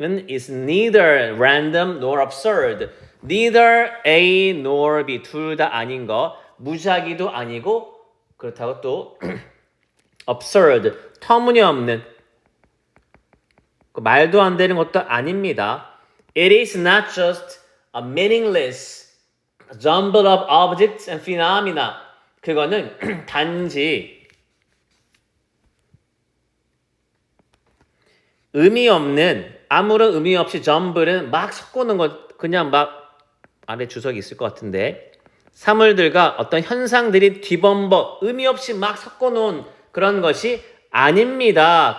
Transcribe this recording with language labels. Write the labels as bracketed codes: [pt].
[en] is neither random nor absurd, neither A nor B, [ko] 둘 다 아닌 거, 무작위도 아니고 그렇다고 또 absurd, 터무니없는, 말도 안 되는 것도 아닙니다. [en] It is not just a meaningless jumble of objects and phenomena. [ko] 그거는 단지 의미 없는, 아무런 의미 없이 점블은 막 섞어놓은 것, 그냥 막 아래 주석이 있을 것 같은데 사물들과 어떤 현상들이 뒤범벅 의미 없이 막 섞어놓은 그런 것이 아닙니다.